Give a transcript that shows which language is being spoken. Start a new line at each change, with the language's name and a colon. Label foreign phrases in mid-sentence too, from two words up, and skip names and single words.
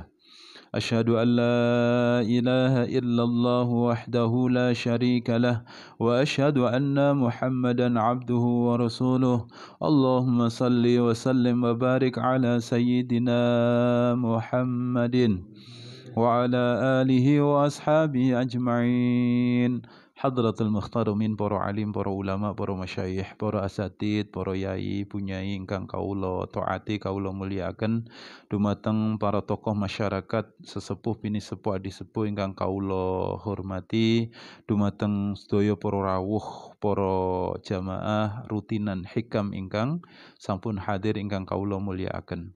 Arabic: أشهد أن لا إله إلا الله وحده لا شريك له وأشهد أن محمدا عبده ورسوله اللهم صل وسلم وبارك على سيدنا محمد وعلى آله وأصحابه أجمعين. حضرة المختارمين,
Javanese: para alim, para ulama, para masyayikh, para asatid, para yai, punyai ingkang kawula taati, kawula mulyakaken, dumateng para tokoh masyarakat, sesepuh bini sepuh adi sepuh ingkang kawula hormati, dumateng sedaya para rawuh, para jamaah rutinan hikam ingkang sampun hadir ingkang kawula mulyakaken.